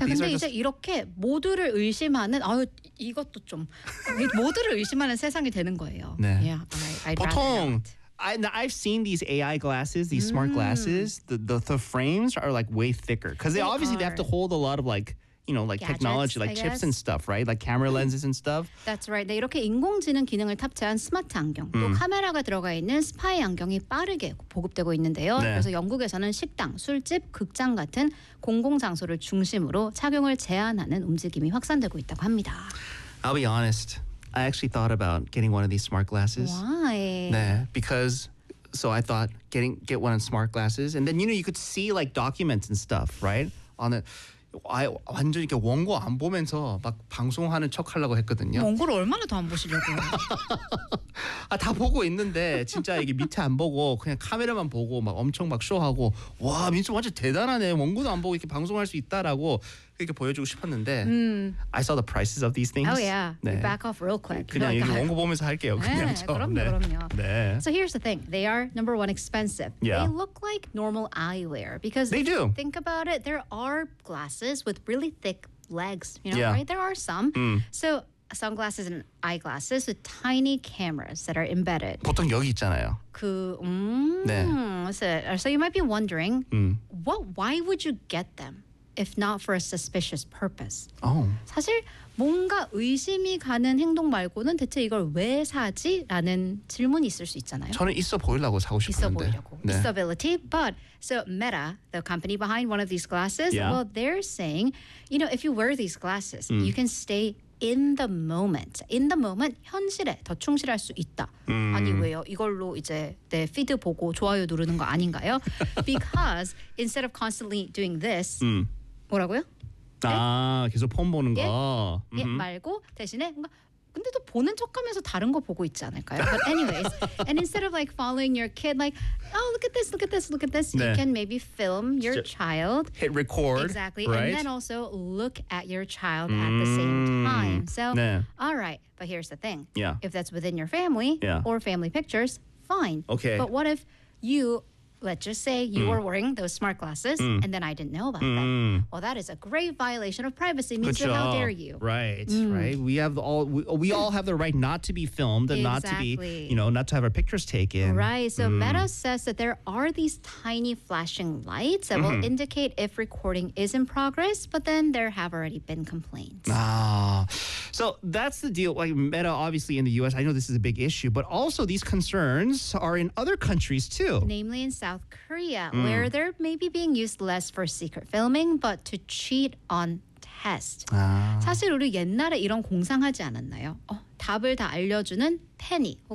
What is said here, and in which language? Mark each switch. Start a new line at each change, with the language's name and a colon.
Korean: 자, 근데 이제 이렇게 모두를 의심하는 아유 이것도 좀 모두를 의심하는 세상이 되는 거예요. 네.
English: Yeah, I'd 보통 I've seen these AI glasses, these smart glasses. The frames are like way thicker because they have to hold a lot of like. You know, like gadgets, technology, like I chips guess. And stuff, right? Like camera lenses and stuff. That's right.
Korean: 네, 이렇게 인공지능 기능을 탑재한 스마트 안경, 또 카메라가 들어가 있는 스파이 안경이 빠르게 보급되고 있는데요. 네. 그래서 영국에서는 식당, 술집, 극장 같은 공공장소를 중심으로 착용을 제한하는 움직임이 확산되고 있다고 합니다.
English: I'll be honest. I actually thought about getting one of these smart glasses. Why? 네, because... So I thought, get one of the smart glasses. And then, you know, you could see like documents and stuff, right? On it.
Korean: 아예 완전 이렇게 원고 안 보면서 막 방송하는 척 하려고 했거든요. 원고를 얼마나 더 안 보시려고요? 아, 다 보고 있는데 진짜 이게 밑에 안 보고 그냥 카메라만 보고 막 엄청 막 쇼하고 와 민수 완전 대단하네. 원고도 안 보고 이렇게 방송할 수 있다라고 이렇게 보여주고 싶었는데
English: I saw the prices of these things. Oh yeah, 네. back off real quick.
Korean: 그냥 여기 원고 보면서 할게요. 네, 그냥 그럼요. 네.
English: So here's the thing. They are number one expensive. Yeah. They look like normal eyewear because they do. Think about it. There are glasses with really thick legs. You know, yeah. right? There are some. So sunglasses and eyeglasses with tiny cameras that are embedded.
Korean: 보통 여기 있잖아요. 그, 네.
English: So you might be wondering, why would you get them? If not for a suspicious purpose. Oh.
Korean: 사실 뭔가 의심이 가는 행동 말고는 대체 이걸 왜 사지? 라는 질문이 있을 수 있잖아요. 저는 있어 보이려고 사고 싶었는데. 있어 보이려고. 네. Usability.
English: But so Meta, the company behind one of these glasses, yeah. well, they're saying, you know, if you wear these glasses, you can stay in the moment. In the moment,
Korean: 현실에 더 충실할 수 있다. 아니 왜요? 이걸로 이제 내 피드 보고 좋아요 누르는 거 아닌가요?
English: Because instead of constantly doing this,
Korean: 뭐라고요? 네? 아, 계속 폰 보는 거. 예, 말고 대신에 뭔가 근데 또 보는 척하면서 다른 거 보고 있지 않을까요?
English: But anyways, and instead of like following your kid, like, oh, look at this,
Korean: 네.
English: you can maybe film your child. Hit record. Exactly. Right? And then also look at your child at the same time. So,
Korean: 네.
English: all right, but here's the thing. Yeah. If that's within your family or family pictures, fine. Okay. But what if you, let's just say you were wearing those smart glasses and then I didn't know about them. Well, that is a grave violation of privacy. Means that how dare you? Right, right. We all have the right not to be filmed and exactly. not to be, you know, not to have our pictures taken. Right. So Meta says that there are these tiny flashing lights that will indicate if recording is in progress, but then there have already been complaints. Ah. So that's the deal. Like Meta, obviously in the U.S., I know this is a big issue, but also these concerns are in other countries too. Namely in South Korea, where they're maybe being used less for secret filming, but to cheat on tests.
Korean: 사실 우리 옛날에 이런 공상하지 않았나요? 답을 다 알려주는 펜이 혹은